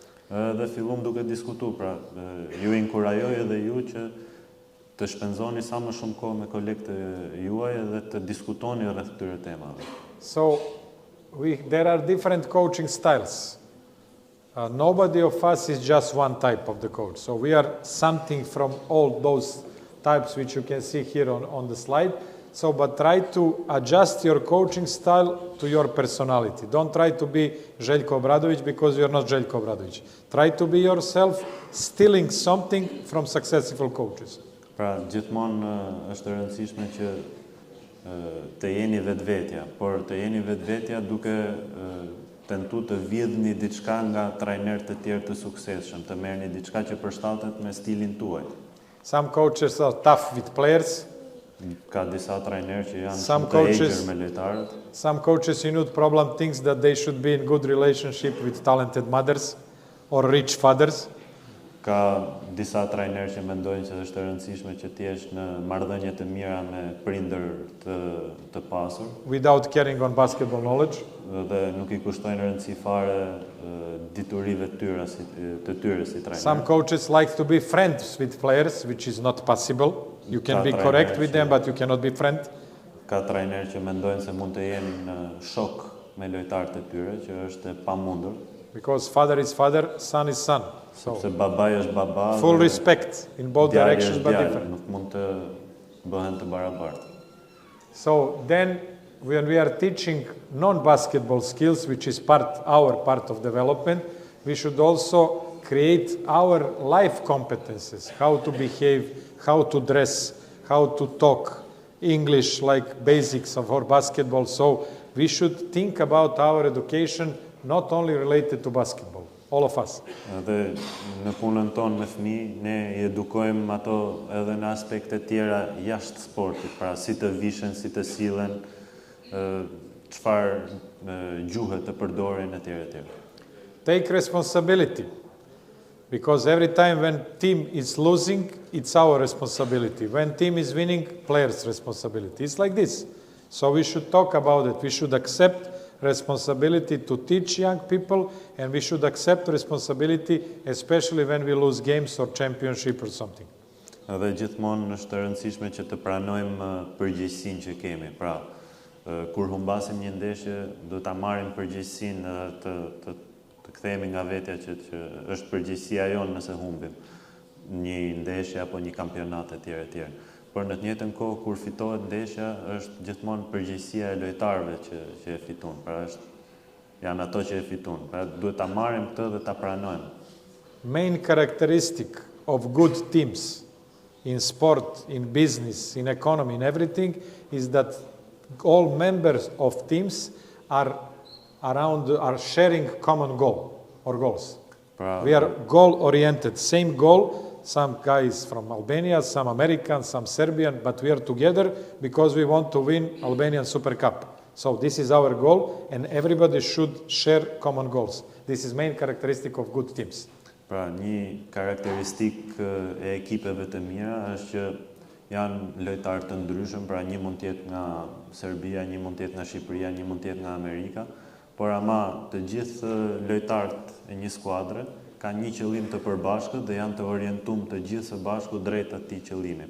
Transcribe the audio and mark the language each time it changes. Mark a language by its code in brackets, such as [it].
[sq] Dhe fillum duke diskutuar, pra ju inkurajoj edhe ju që të shpenzoni sa më shumë kohë me kolegët juaj dhe të diskutoni rreth këtyre temave. [en] So there are different coaching styles. Nobody of us is just one type of the coach. So we are something from all those types which you can see here on the slide. So, but try to adjust your coaching style to your personality. Don't try to be Željko Obradović because you are not Željko Obradović. Try to be yourself, stealing something from successful coaches. [sq] Pra, gjithmonë është e rëndësishme që të jeni vetvetja, por të jeni vetvetja duke tentu të vjedhni diçka nga trajnerë të tjerë të suksesshëm, të merrni diçka që përshtatet me stilin tuaj. [en] Some coaches are tough with players. [sq] Ka disa trajnerë që janë shumë të hequr me lojtarët. [en] Some coaches you know problem thinks that they should be in good relationship with talented mothers or rich fathers. [sq] Ka disa trajnerë që mendojnë që është e rëndësishme që të jesh në marrëdhënie të mira me prindër të pasur. [en] Without carrying on basketball knowledge. [sq] Dhe nuk i kushtojnë rëndësi fare diturive të tyre si trajner. [en] Some coaches like to be friends with players, which is not possible. You can be correct with them, but you cannot be friend. [sq] Ka trajnerë që mendojnë se mund të jenë në shok me lojtarët e tyre, që është e pamundur. [en] Because father is father, son is son. So [sq] sepse babai është baba. [en] Full respect in both directions, but different. [sq] Nuk mund të bëhen të barabartë. [en] So then, when we are teaching non-basketball skills, which is our part of development, we should also create our life competences, how to behave, how to dress, how to talk, English, like basics of our basketball. So we should think about our education not only related to basketball, all of us. [sq] Dhe në punën tonë me fëmijë, ne I edukojmë ato edhe në aspekte tjera jashtë sportit, pra si të vishen, si të sillen, çfarë gjuhë të përdorin etj. [en] Take responsibility. Because every time when team is losing, it's our responsibility. When team is winning, players' responsibility. It's like this. So we should talk about it. We should accept responsibility to teach young people, and we should accept responsibility, especially when we lose games or championship or something. [sq] Edhe gjithmonë është e rëndësishme që të pranojmë përgjegjësinë që kemi. Pra, kur humbasim një ndeshje, do ta marrim përgjegjësinë dhe të kthehemi nga vetja që është përgjegjësia jonë nëse humbim një ndeshje apo një kampionat etj. Por në të njëjtën kohë kur fitohet ndeshja, është gjithmonë përgjegjësia e lojtarëve që e fiton. Pra janë ato që e fiton. Pra duhet ta marrim këtë dhe ta pranojmë. [en] Main characteristic of good teams in sport, in business, in economy, in everything is that all members of teams are sharing common goal or goals. We are goal oriented, same goal. Some guys from Albania, some American, some Serbian, but we are together because we want to win Albanian Super Cup. So this is our goal, and everybody should share common goals. This is main characteristic of good teams. [sq] Pra, një karakteristik e ekipeve të mira është që janë lojtarë të ndryshëm, pra një mund të jetë nga Serbia, një mund të jetë nga Shqipëria, një mund të jetë nga Amerika, por ama të gjithë lojtarët e një skuadre kanë një qëllim të përbashkët dhe janë të orientuar të gjithë së bashku drejt atij qëllimi.